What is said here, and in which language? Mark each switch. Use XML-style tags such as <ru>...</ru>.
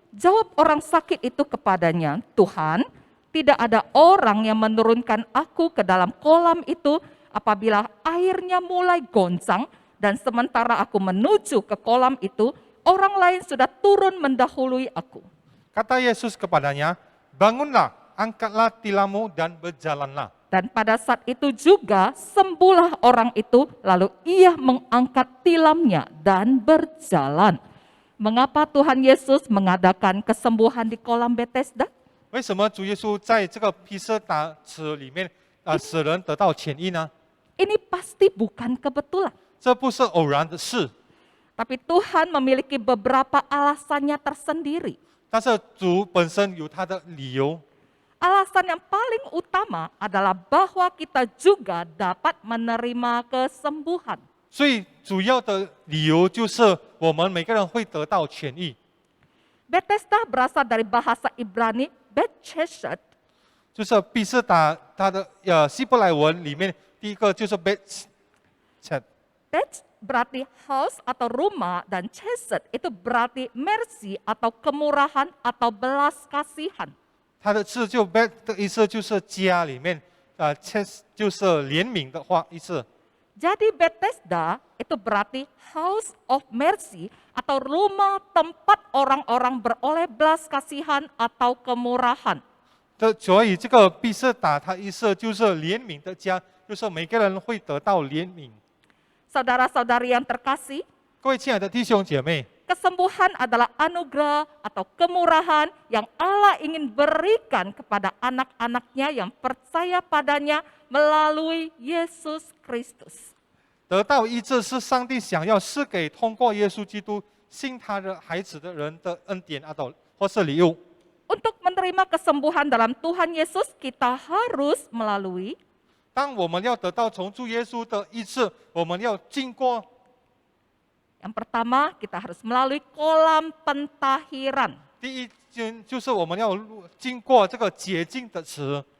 <id>Jawab orang sakit itu kepadanya, Tuhan, tidak ada orang yang menurunkan aku ke dalam kolam itu apabila airnya mulai goncang, dan sementara aku menuju ke kolam itu, orang lain sudah turun mendahului aku. Kata Yesus kepadanya, bangunlah, angkatlah tilammu dan berjalanlah. Dan pada saat itu juga sembuhlah orang itu, lalu ia mengangkat tilamnya dan berjalan. Mengapa Tuhan Yesus mengadakan kesembuhan di kolam Bethesda?</id> <zh>为什么主耶稣在这个披斯达池里面使人得到痊愈呢？</zh> <id>Ini pasti bukan kebetulan.</id> <zh>这不是偶然的事，</zh> <id>Tapi Tuhan memiliki beberapa alasannya tersendiri.</id> <zh>但是主本身有他的理由。</zh> <id>Alasan yang paling utama adalah bahwa kita juga dapat menerima kesembuhan.</id> <zh>最主要的理由就是我们每个人会得到痊愈。</zh> <id>Bethesda berasal dari bahasa Ibrani Bet Chesed,</id> <zh>就是毕士达它的希伯来文里面第一个就是 Bet，</zh> <id>Bet berarti house atau rumah, dan Chesed itu berarti mercy atau kemurahan atau belas kasihan.</id> <zh>它的字就 Bet 的意思就是家里面，Ches 就是怜悯的话意思。</zh> <id>Jadi Bethesda itu berarti</id> <en>house of mercy</en> <id>atau rumah tempat orang-orang beroleh belas kasihan atau kemurahan.</id> <zh>所以这个毕士达它意思就是怜悯的家，就是每个人会得到怜悯。</zh> <id>Saudara-saudari yang terkasih,</id> <zh>各位亲爱的弟兄姐妹，</zh> <id>kesembuhan adalah anugerah atau kemurahan yang Allah ingin berikan kepada anak-anaknya yang percaya padanya melalui Yesus Kristus.</id> <zh>得到医治是上帝想要赐给通过耶稣基督信他的孩子的人的恩典或是礼物。</zh> <id>Untuk menerima kesembuhan dalam Tuhan Yesus, kita harus melalui</id> <zh>当我们要得到从主耶稣的医治，我们要经过</zh> <id>yang pertama, kita harus melalui kolam pentahiran.</id> <zh>第一间，就是我们要经过这个洁净的池。</zh>